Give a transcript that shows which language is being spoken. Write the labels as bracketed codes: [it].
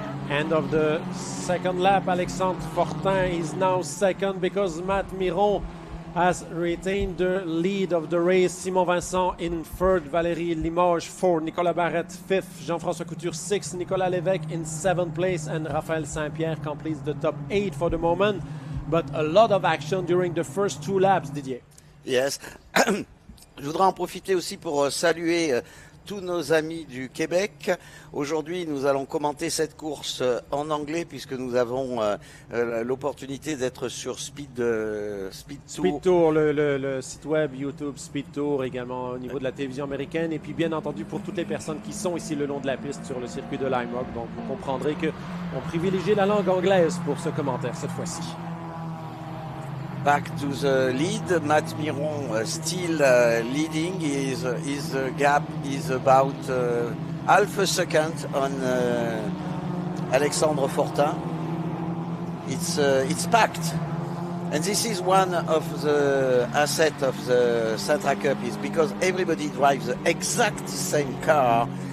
[en] End of the second lap, Alexandre Fortin is now second because Matt Miron has retained the lead of the race. Simon Vincent in third, Valérie Limoges 4th, Nicolas Barrette 5th, Jean-François Couture 6th, Nicolas Lévesque in 7th place, and Raphaël Saint-Pierre completes the top 8 for the moment. But a lot of action during the first 2 laps, Didier. Yes. [fr] Je voudrais en profiter aussi pour saluer tous nos amis du Québec. Aujourd'hui, nous allons commenter cette course en anglais puisque nous avons l'opportunité d'être sur Speed Tour. Speed Tour, le site web YouTube Speed Tour, également au niveau de la télévision américaine. Et puis, bien entendu, pour toutes les personnes qui sont ici le long de la piste sur le circuit de LimeRock. Donc, vous comprendrez qu'on privilégie la langue anglaise pour ce commentaire cette fois-ci. [en] Back to the lead, Matt Miron still leading. His gap is about half a second on Alexandre Fortin. It's packed, and this is one of the assets of the Sentra Cup, is because everybody drives the exact same car.